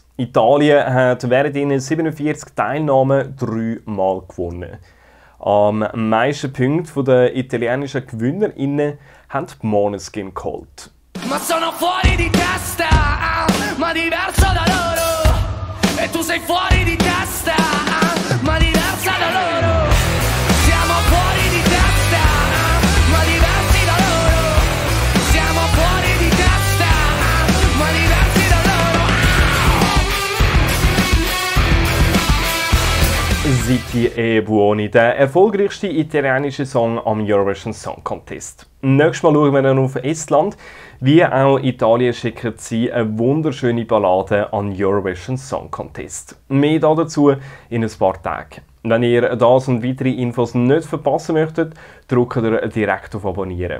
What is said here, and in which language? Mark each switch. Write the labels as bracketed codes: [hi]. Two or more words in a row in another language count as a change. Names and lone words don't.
[de] Italien hat während ihrer 47 Teilnahmen 3 Mal gewonnen. Am meisten Punkte der italienischen GewinnerInnen haben die Måneskin geholt. [it] Ma sono fuori di testa, ma diverso da loro. E tu sei fuori di testa, ma diversa da loro. Siamo fuori di testa, ma diversi da loro. Siamo fuori di testa, ma diversi da loro. Zitti e Buoni, [de] der erfolgreichste italienische Song am Eurovision Song Contest. Nächstes Mal schauen wir dann auf Estland. Wie auch Italien schicken sie eine wunderschöne Ballade an Eurovision Song Contest. Mehr dazu in ein paar Tagen. Wenn ihr das und weitere Infos nicht verpassen möchtet, drückt ihr direkt auf Abonnieren.